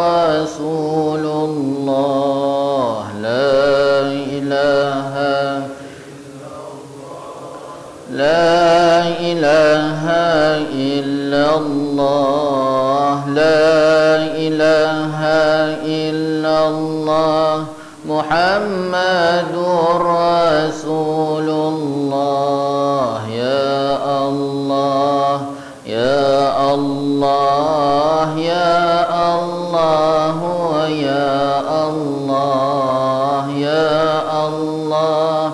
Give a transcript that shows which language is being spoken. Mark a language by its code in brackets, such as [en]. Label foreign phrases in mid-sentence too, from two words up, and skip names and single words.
[ar] رسول الله، لا إله لا إله إلا الله، لا إله إلا الله، محمد رسول الله. يا الله، يا الله، يا الله، يا الله، يا الله, ya Allah, ya Allah,